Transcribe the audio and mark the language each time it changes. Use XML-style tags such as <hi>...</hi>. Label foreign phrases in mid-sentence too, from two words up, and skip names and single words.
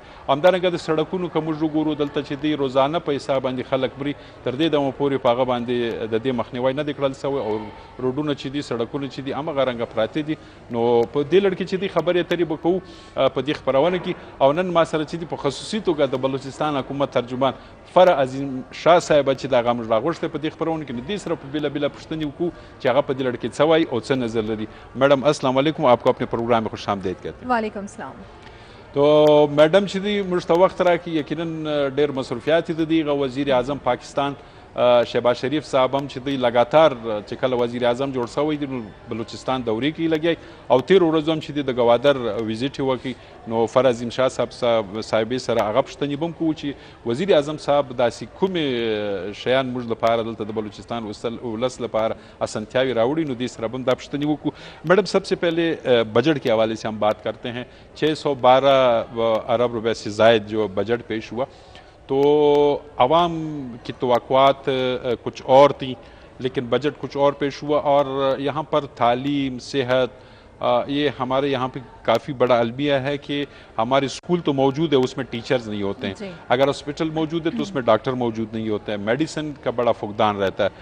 <ps>همدارنګه د سړکونو که موږ وګورو دلته چې دی روزانه په حساب باندې خلک مري تر دې دمه پورې په هغه باندې د دې مخنیوی نه دی کړل سوی او روډونه چې دي سړکونه چې دي همغه رنګه پراته دي. نو په دې لړ کې چې دي خبرې اترې به کوو په دې خپرونه کې او نن ما سره چې دي په خصوصي توګه د بلوچستان حکومت ترجمان فرع عظیم شاه صاحب چې د هغه موږ راغوښتی په دې خپرونه کې نو دې سره په بېله پوښتنې وکړو چې هغه په دې لړ کې څه وایي او څه نظر لري.</ps> <ur>میڈم</ur> <ar>السلام علیکم,</ar> <ur>آپ کو اپنے پروگرام میں خوش آمدید کہتے ہیں.</ur> <ar>وعلیکم السلام.</ar> <ps>تو میڈم چې دی موږ ته وخت راکړي یقینا ډېر مصروفیات دي د هغه وزیر اعظم پاکستان شهباز شریف صاحب هم چې دی لګاتار چې کله وزیر اعظم جوړ شوی دی نو بلوچستان دورې کې لګی او 13 ورځو هم چې دی د ګوادر ویزیټ یې وکړي نو فرع عظیم شاه صاحبې سره هغه پوښتنې به هم کوو چې وزیر اعظم صاحب داسې کومې شیان موږ لپاره دلته د بلوچستان ولس لپاره اسانتیاوې راوړي نو دې سره به هم دا پوښتنې وکړو.</ps> <ur>میڈم سب سے پہلے بجٹ کے حوالے سے ہم بات کرتے ہیں. 612 ارب روپے سے زائد جو بجٹ پیش ہوا تو عوام کی توقعات کچھ اور تھیں لیکن بجٹ کچھ اور پیش ہوا اور یہاں پر تعلیم صحت یہ ہمارے یہاں پہ کافی بڑا المیہ ہے کہ ہمارے اسکول تو موجود ہے اس میں ٹیچرز نہیں ہوتے ہیں, اگر ہاسپٹل موجود ہے تو اس میں ڈاکٹر موجود نہیں ہوتے ہیں, میڈیسن کا بڑا فقدان رہتا ہے.</ur>